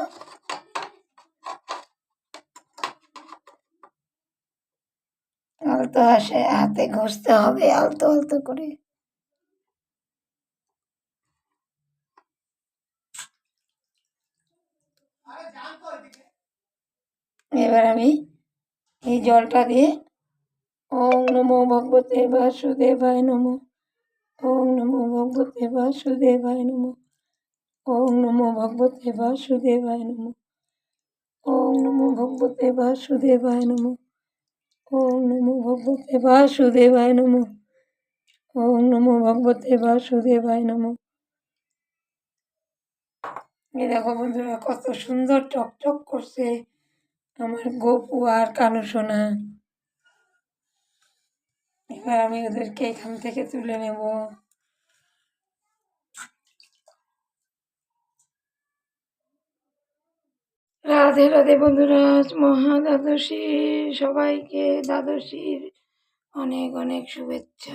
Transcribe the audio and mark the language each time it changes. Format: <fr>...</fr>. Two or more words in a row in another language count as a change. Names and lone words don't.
<bn>আলতো হাতে ঘষতে হবে, আলতো আলতো করে। এবার আমি এই জলটা দিয়ে</bn> <sa>ওম নমো ভগবতে বাসুদেবায় নমঃ, ওম নমো ভগবতে বাসুদেবায় নমঃ, ওম নমো ভগবতে বাসুদেবায় নমঃ, ওম নমো ভগবতে বাসুদেবায় নমঃ, ওম নমো ভগবতে বাসুদেবায় নমঃ, ওম নমো ভগবতে বাসুদেবায় নমঃ।</sa> <bn>এই দেখো বন্ধুরা, কত সুন্দর চকচক করছে আমার গপু আর কানু সোনা। এবার আমি ওদেরকে এখান থেকে তুলে নেব। রাধে রাধে বন্ধুরা, মহা দ্বাদশীর সবাইকে দ্বাদশীর অনেক অনেক শুভেচ্ছা।</bn>